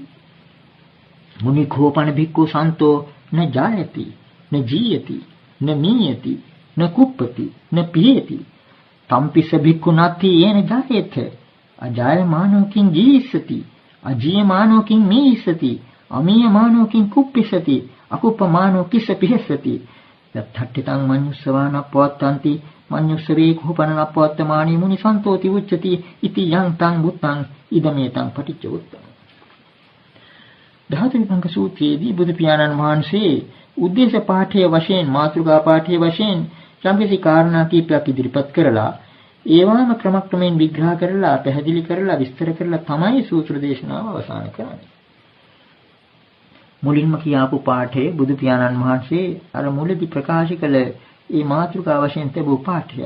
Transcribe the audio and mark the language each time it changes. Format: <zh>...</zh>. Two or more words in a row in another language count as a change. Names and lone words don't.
<pi>මුනි කෝපන භික්ඛු සන්තෝ න ජායති න ජීයති න මීයති න කුප්පති න පියති තම්පිස භික්ඛු නත්ති යේන ජායේත අජායමානෝකින් ජීස්සති අජීයමානෝකින් මීස්සති අමීයමානෝකින් කුප්පිසති අකුප්පමානෝ කිස්ස පිහස්සති යත්ථට්ඨිතං මඤ්ඤුස්සවාන පවත්තන්ති මඤ්ඤුස්සවේ කෝපන නපවත්තමානි මුනි සන්තෝති උච්චති ඉති යං තං බුත්තං ඉදමේතං පටිච්ච උත්තං.</pi> <si>ධාතුවිභංග සූත්‍රයේදී බුදු පියාණන් වහන්සේ උද්දේශ පාඨයේ වශයෙන්, මාතෘකා පාඨයේ වශයෙන් සම්පූර්ණ කාරණා කීපයක් ඉදිරිපත් කරලා ඒවාම ක්‍රමක්‍රමයෙන් විග්‍රහ කරලා, පැහැදිලි කරලා, විස්තර කරලා තමයි සූත්‍ර දේශනාව අවසන් කරන්නේ. මුලින්ම කියාපු පාඨයේ බුදු පියාණන් වහන්සේ අර මුලදී ප්‍රකාශ කළ ඒ මාතෘකා වශයෙන් තිබූ පාඨයයි.</si>